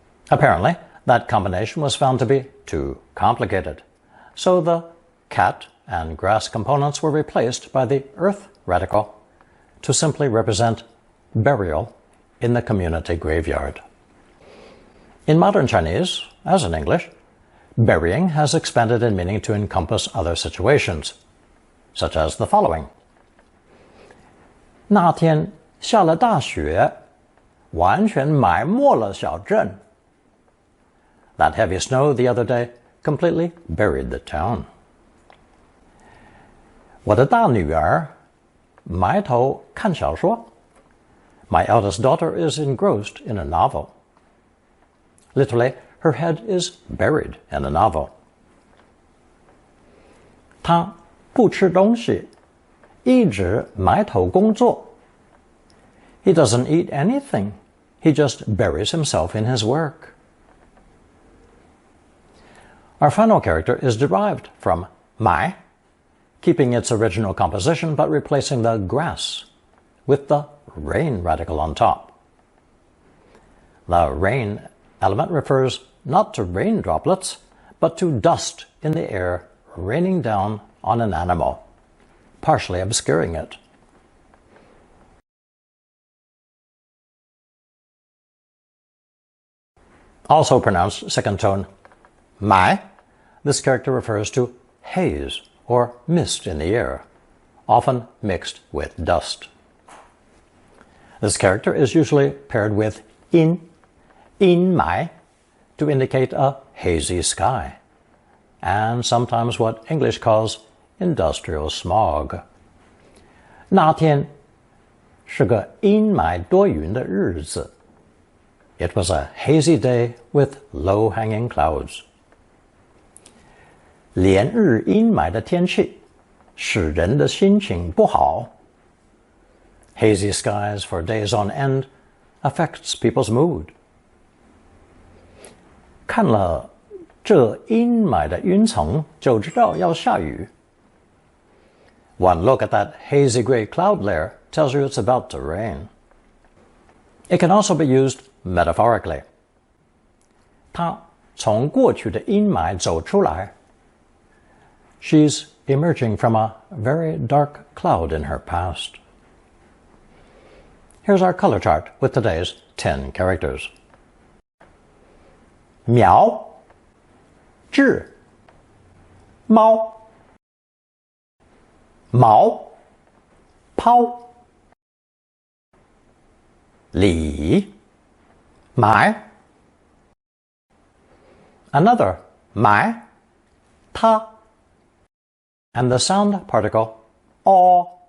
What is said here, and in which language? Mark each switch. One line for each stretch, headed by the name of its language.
English: Apparently, that combination was found to be too complicated, so the cat and grass components were replaced by the earth radical to simply represent burial in the community graveyard. In modern Chinese, as in English, burying has expanded in meaning to encompass other situations, such as the following.
Chinese: 那天下了大雪，完全埋没了小镇.
English: That heavy snow the other day completely buried the town.
Chinese: 我的大女儿埋头看小说.
English: My eldest daughter is engrossed in a novel. Literally, her head is buried in a novel.
Chinese: 他不吃东西，一直埋头工作.
English: He doesn't eat anything. He just buries himself in his work. Our final character is derived from 埋, keeping its original composition but replacing the grass with the rain radical on top. The rain element refers not to rain droplets, but to dust in the air raining down on an animal, partially obscuring it. Also pronounced second tone 埋, this character refers to haze or mist in the air, often mixed with dust. This character is usually paired with in 埋, to indicate a hazy sky, and sometimes what English calls industrial smog.
Chinese: 那天是个阴霾多云的日子.
English: It was a hazy day with low-hanging clouds.
Chinese: 连日阴霾的天气使人的心情不好.
English: Hazy skies for days on end affects people's mood.
Chinese: 看了这阴霾的云层就知道要下雨.
English: One look at that hazy gray cloud layer tells you it's about to rain. It can also be used metaphorically.
Chinese: 她从过去的阴霾走出来.
English: She's emerging from a very dark cloud in her past. Here's our color chart with today's 10 characters.
Chinese: meow, 智, 猫, 毛, 抛, 里, 埋, another 埋, 它, and the sound particle 哦.